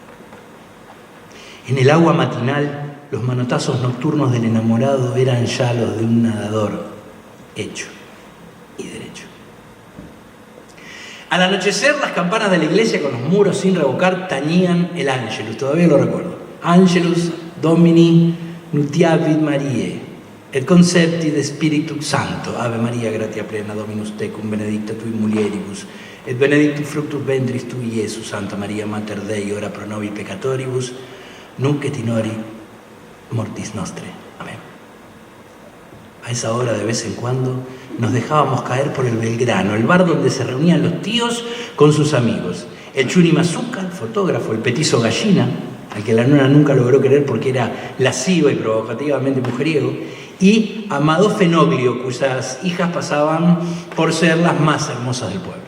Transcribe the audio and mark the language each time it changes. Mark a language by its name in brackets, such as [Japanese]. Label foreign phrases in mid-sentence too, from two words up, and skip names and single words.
[Spanish] En el agua matinal, los manotazos nocturnos del enamorado eran ya los de un nadador hecho y derecho. Al anochecer, las campanas de la iglesia con los muros sin revocar tañían el Ángelus, todavía lo recuerdo. [Latin] Angelus Domini nuntiavit Mariae, et concepti de Spiritus Sancto, Ave Maria, gratia plena, Dominus tecum, benedicta tui mulieribus, et benedictus fructus ventris tui, Iesus, Santa Maria Mater Dei, ora pro nobis peccatoribus, nunc et in hora mortis nostre. [Spanish] Amén. A esa hora, de vez en cuando, nos dejábamos caer por el Belgrano, el bar donde se reunían los tíos con sus amigos. El Chuni Mazuca, el fotógrafo, el petizo Gallina, al que la nona nunca logró querer porque era lascivo y provocativamente mujeriego, y Amado Fenoglio, cuyas hijas pasaban por ser las más hermosas del pueblo.